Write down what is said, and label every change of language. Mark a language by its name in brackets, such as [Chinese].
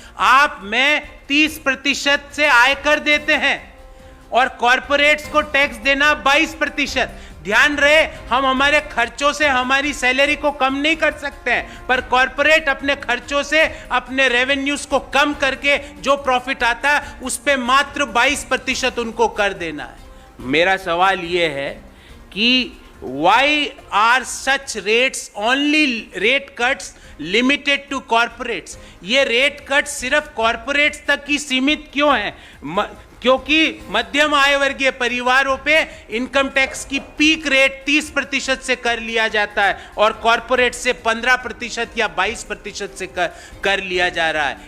[Hindi] आप मैं 30% से आयकर देते हैं और कॉरपोरेट्स को टैक्स देना 22%। ध्यान रहे, हम हमारे खर्चों से हमारी सैलरी को कम नहीं कर सकते हैं, पर कॉरपोरेट अपने खर्चों से अपने रेवेन्यूज को कम करके जो प्रॉफिट आता है उस पे मात्र 22% उनको कर देना है। मेरा सवाल यह है कि [English] why are such rates only rate cuts limited to corporates? [Hindi] ये रेट कट सिर्फ कॉरपोरेट्स तक ही सीमित क्यों है? क्योंकि मध्यम आय वर्गीय परिवारों पे इनकम टैक्स की पीक रेट 30% से कर लिया जाता है और कॉरपोरेट से 15% या 22% से कर लिया जा रहा है।